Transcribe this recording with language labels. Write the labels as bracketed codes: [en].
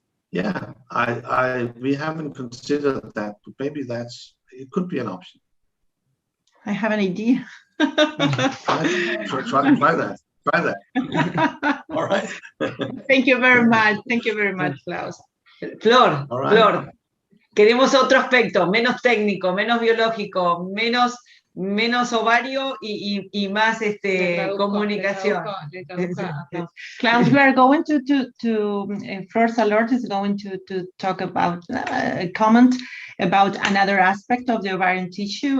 [en] Yeah, we haven't considered that, but maybe it could be an option. I have an idea. So try that. Try that. All right. Thank you very much. Thank you very much, Klaus. Flor, Right. [es] Flor, queremos otro aspecto, menos técnico, menos biológico, menos ovario y más comunicación. [en] Klaus, we are going to first alert is going to talk about comment about another aspect of the ovarian tissue.